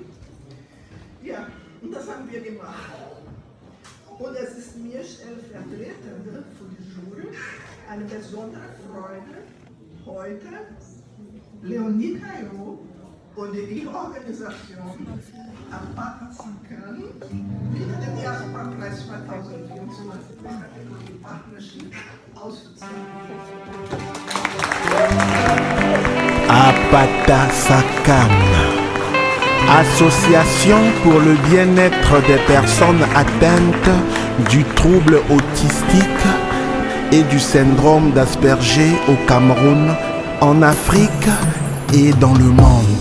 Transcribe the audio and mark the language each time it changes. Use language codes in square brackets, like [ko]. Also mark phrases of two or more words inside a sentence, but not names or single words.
[de] Ja, und das haben wir gemacht. Und es ist mir stellvertretend für die Jury eine besondere Freude, heute Leonid Hayo und die Organisation Apata Sakam wieder den Diaspora-Preis 2024 für die Partnership auszuzeichnen. [fr] Apata Sakam, association pour le bien-être des personnes atteintes du trouble autistique et du syndrome d'Asperger au Cameroun, en Afrique et dans le monde.